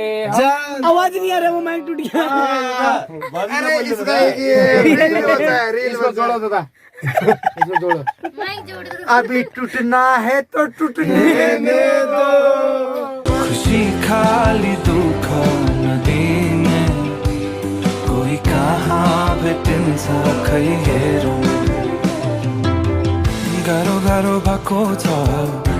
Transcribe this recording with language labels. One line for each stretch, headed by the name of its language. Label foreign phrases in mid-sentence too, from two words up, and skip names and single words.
Hindi: आवाज नहीं आ रहा वो माइक टूट गया अरे इसका रील होता है रील जोड़ो दादा इसको जोड़ो अभी टूटना है तो टूटने दो
Nepali: खुशी खाली दुख नदी में कोही कहाँ भेटिन्छ खै हेरौँ गाह्रो गाह्रो भएको छ